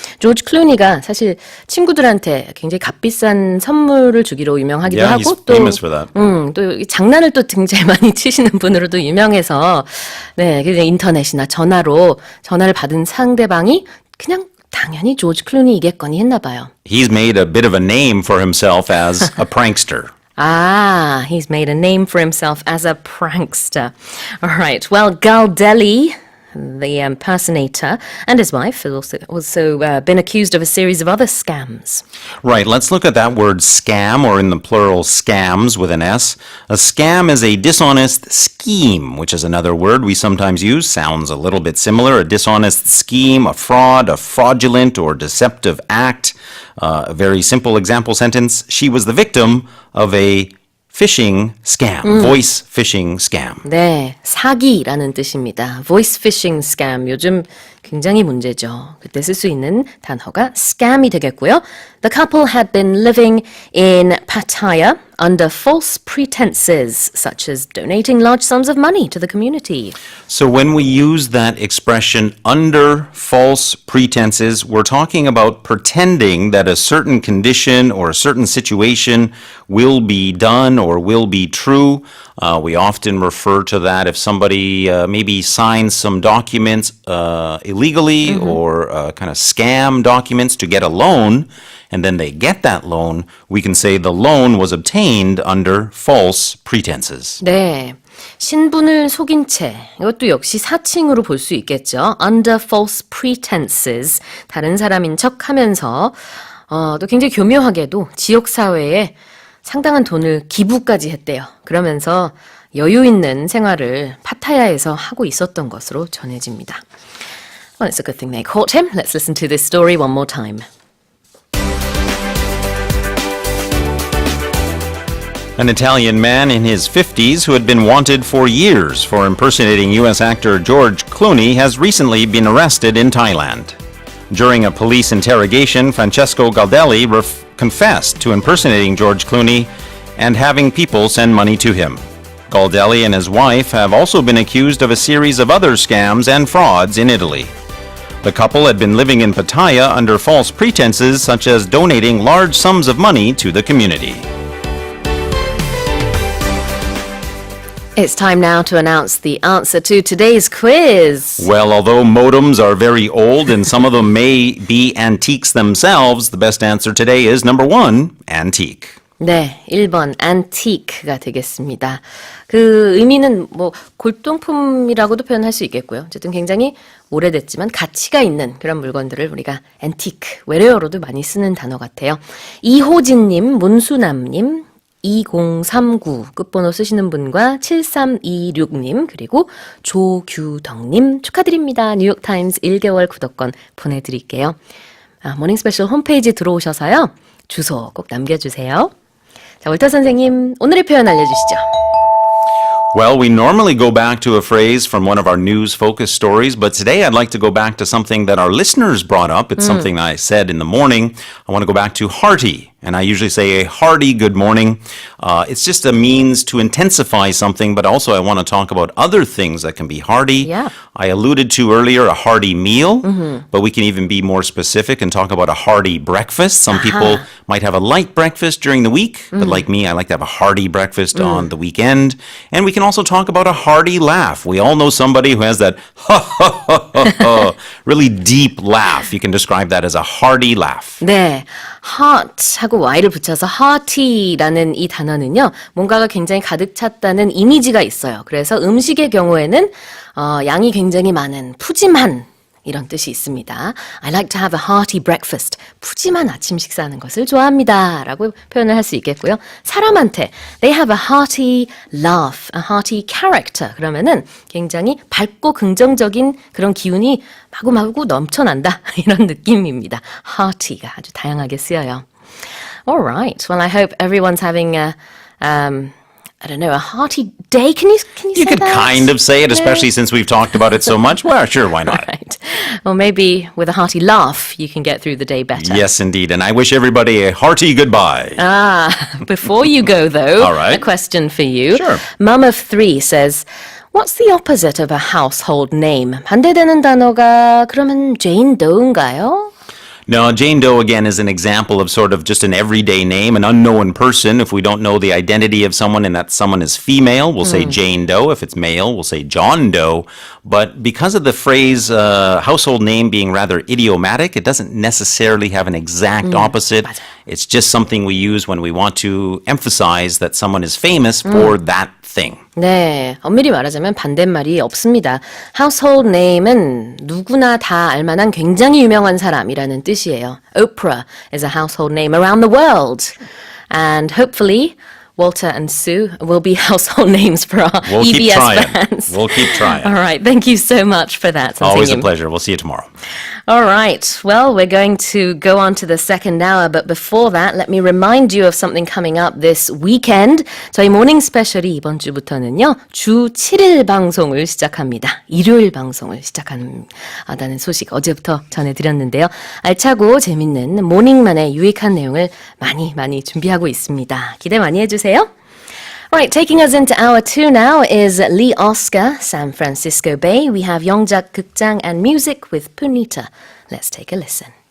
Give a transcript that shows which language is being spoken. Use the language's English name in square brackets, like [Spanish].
[Korean] 조지 클루니가 사실 친구들한테 굉장히 값비싼 선물을 주기로 유명하기도 [English] Yeah, [Korean] 하고 [English] he's famous for that. [Korean] 또 장난을 또 굉장히 많이 치시는 분으로도 유명해서 네, 그냥 인터넷이나 전화를 받은 상대방이 그냥 당연히 조지 클루니이겠거니 했나 봐요. [English] He's made a bit of a name for himself as a prankster. Ah, he's made a name for himself as a prankster. All right. Well, Galdelli, the impersonator, and his wife have also been accused of a series of other scams. Right, let's look at that word scam, or in the plural, scams with an S. A scam is a dishonest scheme, which is another word we sometimes use. Sounds a little bit similar. A dishonest scheme, a fraud, a fraudulent or deceptive act. A very simple example sentence. She was the victim of a phishing scam, voice phishing scam. [Korean] 네, 사기라는 뜻입니다. [English] Voice phishing scam. [Korean] 요즘 굉장히 문제죠. 그때 쓸 수 있는 단어가 scam이 되겠고요. [English] The couple had been living in Pattaya under false pretenses, such as donating large sums of money to the community. So when we use that expression under false pretenses, we're talking about pretending that a certain condition or a certain situation will be done or will be true. We often refer to that if somebody maybe signs some documents illegally or kind of scam documents to get a loan, and then they get that loan, we can say the loan was obtained under false pretenses. [Korean] 네. 신분을 속인 채 이것도 역시 사칭으로 볼 수 있겠죠. [English] Under false pretenses. [Korean] 다른 사람인 척하면서 또 굉장히 교묘하게도 지역사회에 상당한 돈을 기부까지 했대요. 그러면서 여유 있는 생활을 파타야에서 하고 있었던 것으로 전해집니다. [English] Well, it's a good thing they caught him. Let's listen to this story one more time. An Italian man in his 50s who had been wanted for years for impersonating U.S. actor George Clooney has recently been arrested in Thailand. During a police interrogation, Francesco Galdelli confessed to impersonating George Clooney and having people send money to him. Galdelli and his wife have also been accused of a series of other scams and frauds in Italy. The couple had been living in Pattaya under false pretenses such as donating large sums of money to the community. It's time now to announce the answer to today's quiz. Well, although modems are very old and some of them may be antiques themselves, the best answer today is number 1, antique. [Korean] 네, 1번 antique가 되겠습니다. 그 의미는 뭐 골동품이라고도 표현할 수 있겠고요. 어쨌든 굉장히 오래됐지만 가치가 있는 그런 물건들을 우리가 antique, 외래어로도 많이 쓰는 단어 같아요. 이호진님, 문수남님, 2039 끝번호 쓰시는 분과 7326님 그리고 조규덕님 축하드립니다. 뉴욕타임스 1개월 구독권 보내드릴게요. 모닝 스페셜 홈페이지 들어오셔서요. 주소 꼭 남겨주세요. 자, 월터 선생님 오늘의 표현 알려주시죠. [English] Well, we normally go back to a phrase from one of our news-focused stories, but today I'd like to go back to something that our listeners brought up. It's something I said in the morning. I want to go back to hearty. And I usually say a hearty good morning. It's just a means to intensify something, but also I want to talk about other things that can be hearty. Yeah. I alluded to earlier a hearty meal, but we can even be more specific and talk about a hearty breakfast. Some people might have a light breakfast during the week, but like me, I like to have a hearty breakfast on the weekend. And we can also talk about a hearty laugh. We all know somebody who has that really deep laugh. You can describe that as a hearty laugh. [Korean] 네, heart하고 y를 붙여서 hearty라는 이 단어는요, 뭔가가 굉장히 가득 찼다는 이미지가 있어요. 그래서 음식의 경우에는 양이 굉장히 많은 푸짐한 이런 뜻이 있습니다. [English] I like to have a hearty breakfast. [Korean] 푸짐한 아침 식사하는 것을 좋아합니다. 라고 표현을 할 수 있겠고요. 사람한테 [English] they have a hearty laugh, a hearty character. [Korean] 그러면은 굉장히 밝고 긍정적인 그런 기운이 마구마구 넘쳐난다. 이런 느낌입니다. hearty가 아주 다양하게 쓰여요. [English] Alright. Well, I hope everyone's having a I don't know, a hearty day. Can you say You could that? kind of say it, especially since we've talked about it so much. Well, sure, why not? Right. Or maybe with a hearty laugh, you can get through the day better. Yes, indeed. And I wish everybody a hearty goodbye. Before you go, though, All right. a question for you. Sure. Mum of 3 says, What's the opposite of a household name? [Korean] 반대되는 단어가 그러면 Jane Doe인가요? [English] No, Jane Doe, again, is an example of sort of just an everyday name, an unknown person. If we don't know the identity of someone and that someone is female, we'll say Jane Doe. If it's male, we'll say John Doe. But because of the phrase household name being rather idiomatic, it doesn't necessarily have an exact opposite. It's just something we use when we want to emphasize that someone is famous for that thing. [Korean] 네, 엄밀히 말하자면 반대말이 없습니다. household name은 누구나 다 알만한 굉장히 유명한 사람이라는 뜻이에요. [English] Oprah is a household name around the world. And hopefully Walter and Sue will be household names for our We'll keep EBS trying. fans. We'll keep trying. All right, thank you so much for that. Always a [Korean] 선생님. [English] pleasure. We'll see you tomorrow. All right. Well, we're going to go on to the second hour, but before that, let me remind you of something coming up this weekend. [Korean] 저희 모닝 스페셜이 이번 주부터는요, 주 7일 방송을 시작합니다. 일요일 방송을 시작한다는 소식 어제부터 전해드렸는데요. 알차고 재밌는 모닝만의 유익한 내용을 많이 준비하고 있습니다. 기대 많이 해주세요. [English] Right, taking us into hour 2 now is Lee Oscar, San Francisco Bay. We have 영작 극장 and music with Punita. Let's take a listen.